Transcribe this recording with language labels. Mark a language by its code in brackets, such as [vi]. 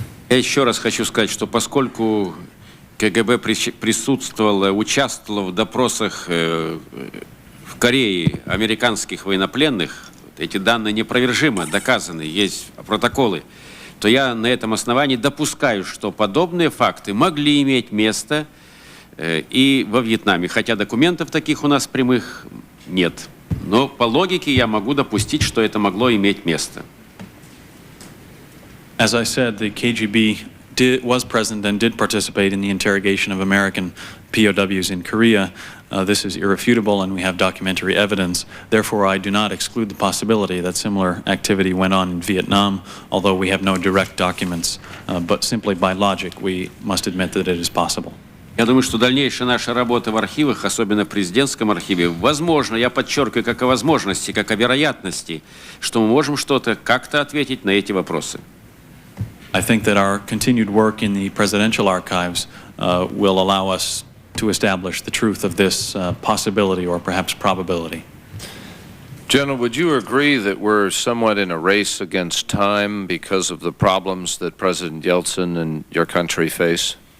[ru] Я еще раз хочу сказать, что поскольку КГБ присутствовало, участвовало в допросах в Корее американских военнопленных, эти данные неопровержимо доказаны, есть протоколы, то я на этом основании допускаю, что подобные факты могли иметь место и во Вьетнаме, хотя документов таких у нас прямых нет. Но по логике я могу допустить, что это могло иметь место. [en] As I said, the KGB was present and did participate in the interrogation of American POWs in Korea. This is irrefutable, and we have documentary evidence. Therefore, I do not exclude the possibility that similar activity went on in Vietnam, although we have no direct documents. But simply by logic, we must admit that it is possible. [ru] Я думаю, что дальнейшая наша работа в архивах, особенно в президентском архиве, возможно, я подчеркиваю, как о возможности, как о вероятности, что мы можем что-то как-то ответить на эти вопросы. [en] I think that our continued work in the presidential archives will allow us to establish the truth of this possibility or perhaps probability. General, would you agree that we're somewhat in a race against time because of the problems that President Yeltsin and your country face?